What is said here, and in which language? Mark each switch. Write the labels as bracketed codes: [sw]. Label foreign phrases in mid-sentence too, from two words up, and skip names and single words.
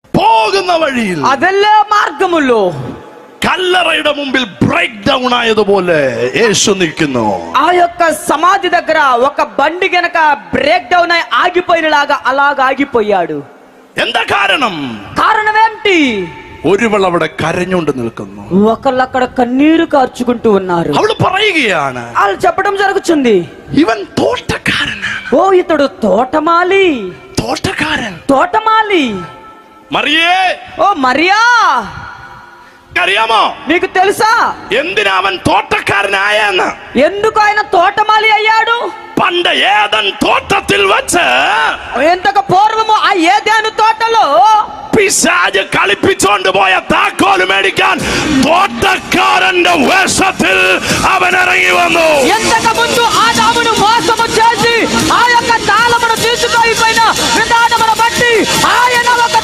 [ml] പോകുന്ന വഴിയിൽ [te] അതെല്ലാ మార్గములో [ml] കല്ലറയുടെ മുമ്പിൽ [en] break down [ml] ആയതുപോലെ യേശു നിൽക്കുന്നു. [te] ఆ యొక్క సమాధి దగ్గర ఒక బండి గనక [en] break down [te] అయి ఆగిపోయినలాగా అలాగా ఆగిపోయాడు. [ml] എന്താ കാരണം? [te] కారణం ఏంటి? [ml] ഒരുവൾ അവിടെ കരഞ്ഞുകൊണ്ട് നിൽക്കുന്നു. [te] ఒకళ్ళు అక్కడ కన్నీరు కార్చుకుంటూ ఉన్నారు. [ml] അവൾ പറയുകയാണ്, [te] వాళ్ళు చెప్పడం జరుగుతుంది, [ml] ഇവൻ തോട്ടക്കാരനാണ്. [te] ఓ ఇతడు తోటమాలి. [ml] തോട്ടക്കാരൻ. [te] తోటమాలి. [ml] മറിയേ, [te] ఓ మరియా, [ml] അറിയാമോ [te] నీకు తెలుసా [ml] എന്തിനാ അവൻ തോട്ടക്കാരനായെന്ന്? [te] ఎందుకు ఆయన తోటమాలి అయ్యాడు? [ml] പണ്ട് ഏദൻ തോട്ടത്തിൽ വെച്ച് [te] ఎంతకు పూర్వము ఆ ఏదెను తోటలో [ml] പിശാച് കളിപ്പിച്ചോണ്ട് പോയ താക്കോല് മേടിക്കാൻ തോട്ടക്കാരന്റെ വേഷത്തിൽ അവൻ ഇറങ്ങി വന്നു. [te] ఎంతకు ముందు ఆదామును మోసము చేసి ఆ యొక్క తాళమును తీసుకొని పోయిన విధానమును బట్టి ఆయన